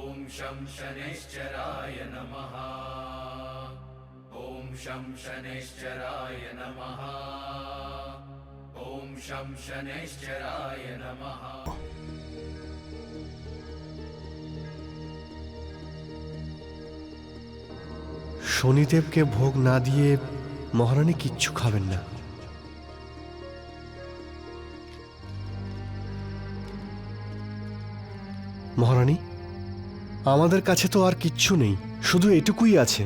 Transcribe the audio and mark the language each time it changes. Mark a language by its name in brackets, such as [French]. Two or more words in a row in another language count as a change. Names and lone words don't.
[Sanskrit] शं शनैश्चराय नमः। ॐ शं शनैश्चराय नमः। ॐ शं शनैश्चराय नमः। [Bangla] শনিদেবকে ভোগ না দিয়ে মহারানী কিচ্ছু খাবেন না। মহারানী, আমাদের কাছে তো আর কিচ্ছু নেই, শুধু এটুকুই আছে।